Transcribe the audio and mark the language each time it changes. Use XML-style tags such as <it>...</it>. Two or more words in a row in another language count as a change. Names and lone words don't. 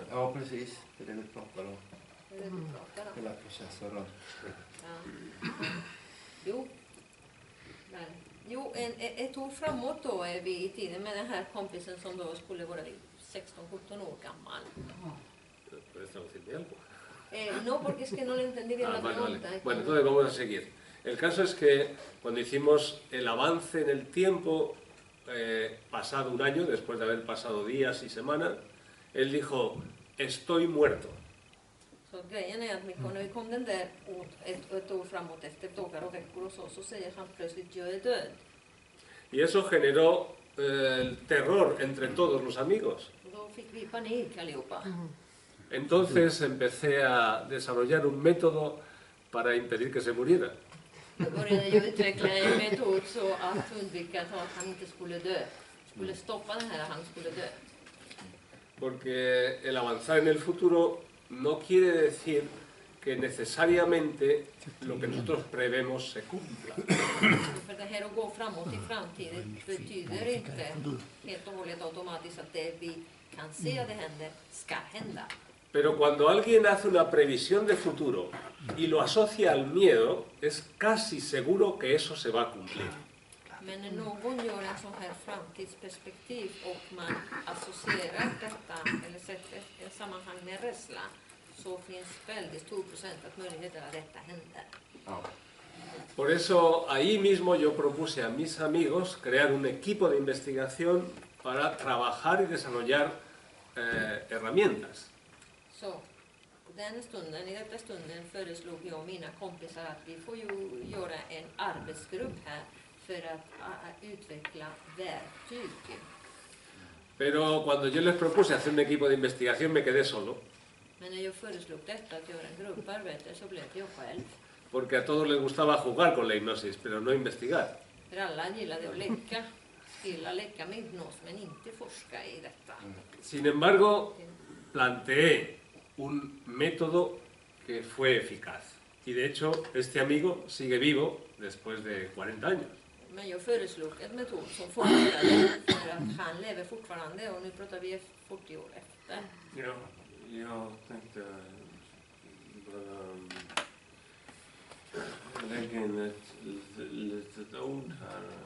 <sv>Ja, precis. Det är det vi pratar om. Det är det vi pratar om. Hela processen runt. Ja. Jo. Där. Jo, ett år framåt då är vi i tiden med den här kompisen som då skulle vara 16-17 år gammal.</sv> <es>¿Puedes traducirme algo? No, porque es que no le entendí bien la Vale, pregunta. vale. Bueno, entonces vamos a seguir. El caso es que cuando hicimos el avance en el tiempo, pasado un año, después de haber pasado días y semanas, él dijo, estoy muerto.</es> <sv>Så grejen är att när vi kom den där ett år framåt efter dagar och veckor och så säger han plötsligt, jag är död.</sv> <es>Y eso generó el terror entre todos los amigos.</es> <sv>Och då fick vi panik allihopa.</sv> <es>Entonces empecé a desarrollar un método para impedir que se muriera.</es> <sv>Då började jag utveckla en metod så att undvika att han inte skulle dö. Skulle stoppa det här, han skulle dö.</sv> <es>Porque el avanzar en el futuro no quiere decir que necesariamente lo que nosotros prevemos se cumpla.</es> <sv>För det här att gå framåt i framtiden betyder inte helt och hållet automatiskt att det vi kan se att det händer ska hända.</sv> <es>Pero cuando alguien hace una previsión de futuro y lo asocia al miedo, es casi seguro que eso se va a cumplir.</es> <sv>Men när någon gör en sån här framtidsperspektiv och man associerar detta eller sätter en sammanhang med rädsla, så finns väldigt stor procent att möjligheter att detta händer.</sv> <es>Por eso ahí mismo yo propuse a mis amigos crear un equipo de investigación para trabajar y desarrollar herramientas.</es> <sv>Så i detta stunden föreslog jag och mina kompisar att vi får ju göra en arbetsgrupp här för att utveckla verktyg.</sv> <es>Pero cuando yo les propuse hacer un equipo de investigación me quedé solo,</es> <sv>Men när jag föreslog detta att göra en grupparbete så blev jag själv.</sv> <es>porque a todos les gustaba jugar con la hipnosis, pero no investigar.</es> <sv>För alla gillade att leka med hypnos men inte forska i detta.</sv> <es>Sin embargo, planteé un método que fue eficaz. Y de hecho, este amigo sigue vivo después de 40 años.</es> <sv>Men jag föreslog en metod som fungerade för att han lever fortfarande och nu pratar vi 40 år efter. Ja, jag tänkte bara lägga in ett litet ord här.</sv>